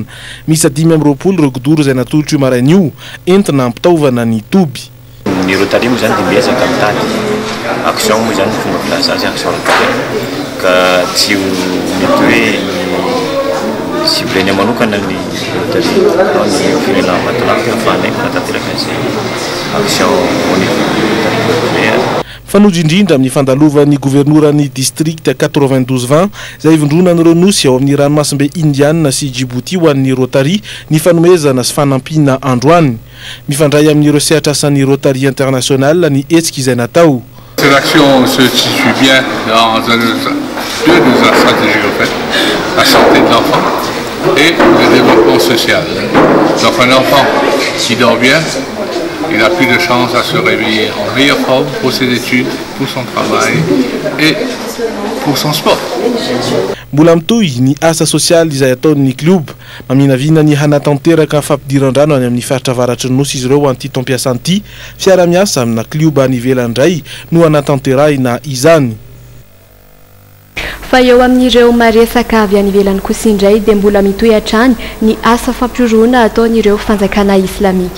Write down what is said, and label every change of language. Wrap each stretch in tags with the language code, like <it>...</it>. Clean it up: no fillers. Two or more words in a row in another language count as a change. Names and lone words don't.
<mg>Misy 520 ireo godoro izay natolotra io maraina io entina ampitaovana ny toby. Ny Rotary moa zany dia miezaka mitady action moa zany fomba filaza azy action ka tsy mety hoe cibleny manokana ny Rotary ny firenena Ambatolampy ahafahanay manatanteraka azy action</mg> <fr>au niveau de</fr> <mg>Rotary. fanojo indrindra amin'ny fandalovan'ny governoran'ny district 9220 izay ivondrona ny Renosy ao amin'ny ranomasimbe indiana sy Djibouti ho an'ny Rotary ny fanomezana sy fanampiana androany. Mifandray amin'ireo sehatra asan'ny Rotary international ny hetsika izay natao.</mg> <fr>Cette action se situe bien dans deux de la stratégie en fait, la santé de l'enfant et le développement social. Donc un enfant qui dort bien, il a plus de chances à se réveiller en meilleure forme pour ses études, pour son travail et pour son sport.</fr> <mg>Mbola mitohy ny asa sosialy izay ataon'ny klub maminavina ny hanatanteraka fampidiran-drano any amin'ny faritra avaratry ny Nosy izy ireo an'ity tompiasany ity fiara-miasa amina klub any ivelany no hanatanterahina izany. Fa eo amin'ireo maresaka avy any ivelany kosa indray dia mbola mitohy hatrany ny asa fampiroroana ataon'ireo fanjakana islamika.</mg>